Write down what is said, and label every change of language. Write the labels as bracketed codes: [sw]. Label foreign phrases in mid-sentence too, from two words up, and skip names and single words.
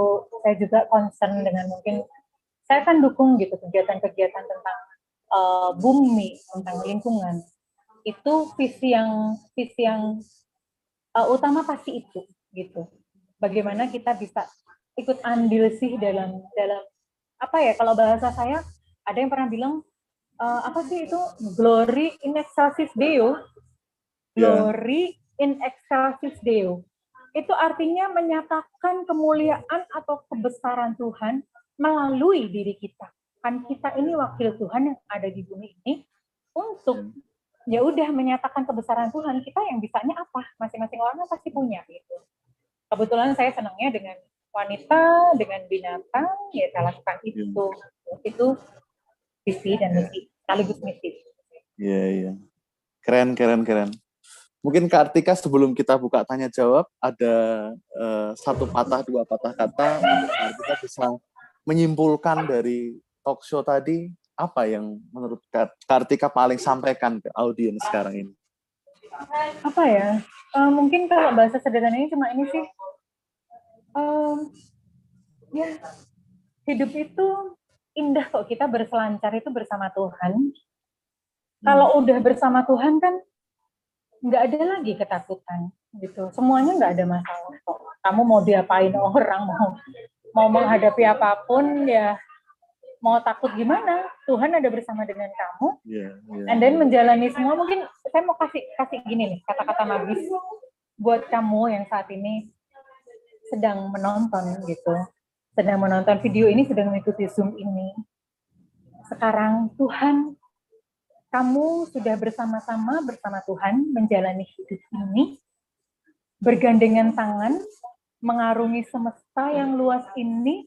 [id] Saya juga concern dengan mungkin saya akan dukung gitu kegiatan-kegiatan tentang bumi, tentang lingkungan. Itu visi yang utama pasti itu gitu. Bagaimana kita bisa ikut andil sih dalam apa ya, kalau bahasa saya ada yang pernah bilang apa sih itu, [la] glory in excelsis Deo. Glory in excelsis Deo. [id] Itu artinya menyatakan kemuliaan atau kebesaran Tuhan melalui diri kita. kan kita ini wakil Tuhan yang ada di bumi ini untuk ya udah menyatakan kebesaran Tuhan. Kita yang bisanya apa? Masing-masing orang pasti punya gitu. Kebetulan saya senangnya dengan wanita, dengan binatang, ya saya lakukan itu. Itu visi dan misi, sekaligus misi. Iya, iya. Keren. Mungkin Kak Artika sebelum kita buka tanya jawab, ada satu patah, dua patah kata, kita bisa menyimpulkan dari [en] talk show [id] tadi, apa yang menurut Kak Artika paling sampaikan ke audiens sekarang ini? Apa ya? Mungkin kalau bahasa sederhananya cuma ini sih. Ya, hidup itu indah kok kita berselancar itu bersama Tuhan. Kalau udah bersama Tuhan kan nggak ada lagi ketakutan gitu. Semuanya nggak ada masalah kok. Kamu mau diapain orang, mau menghadapi apapun ya, mau takut gimana? Tuhan ada bersama dengan kamu. [en] And then [id] menjalani semua. Mungkin saya mau kasih gini nih, kata-kata magis buat kamu yang saat ini sedang menonton gitu. Sedang menonton video ini, sedang mengikuti Zoom ini. Sekarang Tuhan, kamu sudah bersama-sama bersama Tuhan menjalani hidup ini, bergandengan tangan, mengarungi semesta yang luas ini.